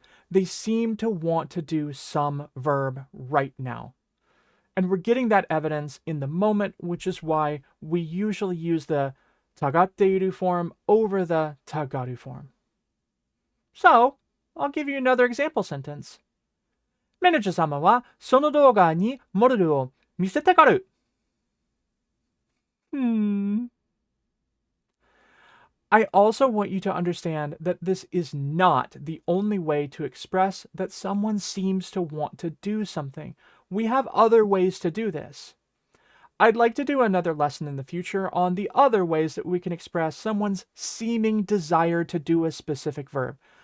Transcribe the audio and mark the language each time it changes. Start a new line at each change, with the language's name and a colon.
English: They seem to want to do some verb right now. And we're getting that evidence in the moment, which is why we usually use the tagatteiru form over the tagaru form. So, I'll give you another example sentence.
Japanese: メネジャー様はその動画にモデルを見せたがる。
English: I also want you to understand that this is not the only way to express that someone seems to want to do something. We have other ways to do this. I'd like to do another lesson in the future on the other ways that we can express someone's seeming desire to do a specific verb.